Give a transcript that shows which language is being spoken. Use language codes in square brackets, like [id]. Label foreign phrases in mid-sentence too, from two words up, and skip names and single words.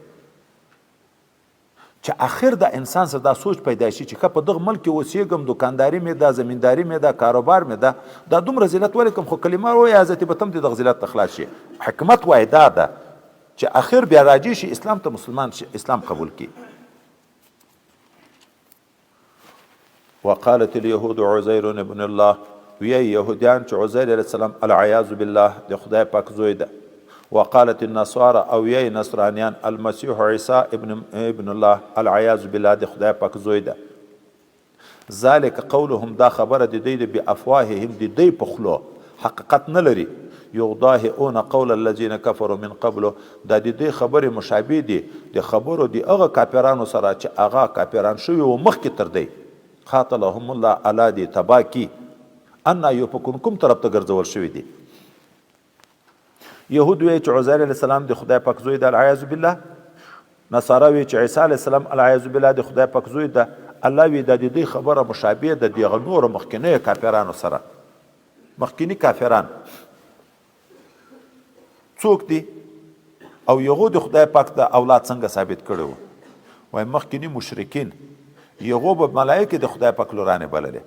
[ps] چې آخر د انسان سره دا سوچ پیدا شي چې که په دغه ملک کې اوسېږم دکانداري مې ده زمینداري مې ده کاروبار مې ده دا دومره ذلت ولې کوم خو کلمه ووایه حضرت به ته هم د دغه ذلت ته خلاص شي حکمت وایي دا ده چې آخر بیا راجع شي اسلام ته مسلمان شي اسلام قبول کی [ar] وقالت اليهود عزير ابن الله [ps] وی یهودیان چې عزیر [ar] علیه السلام العیاذ بالله [ps] د خدای پاک زوی ده [ar] وقالت النصارى [ps] او یی نصرانیان [ar] المسیح عیسی ابن الله العیاذ بالله [ps] د خدای پاک زوی ده [ar] ذالک قولهم [ps] دا خبره د دوی د بافواههم د دوی په خلو حقیقت نه لري [ar] یضاهئون قول الذين كفروا من قبل [ps] دا د دې خبرې مشابه دي د خبرو د هغه کافرانو سره چې هغه کافران شوي و مخکې تر دی [ar] قاتلهم الله [ps] الا دي تباکی ان یفکون کوم طرف ته ګرځول شوي دي یهود وی چې عزیر [ar] علیه السلام [ps] د خدای پاک زوی ده [ar] العیاذ بالله [ps] نصارا وی چې عیسی [ar] علیه السلام العیاذ بالله [ps] د خدای پاک زوی ده الله وی د دې خبره مشابه ده د نور مخکینه کافرانو سره مخکینی کافران څوک دي او یهود خدای پاک ته اولاد څنګه ثابت کړو وای مخکینی مشرکین یغو به ملایکې د خدای پاک لورانې بللې.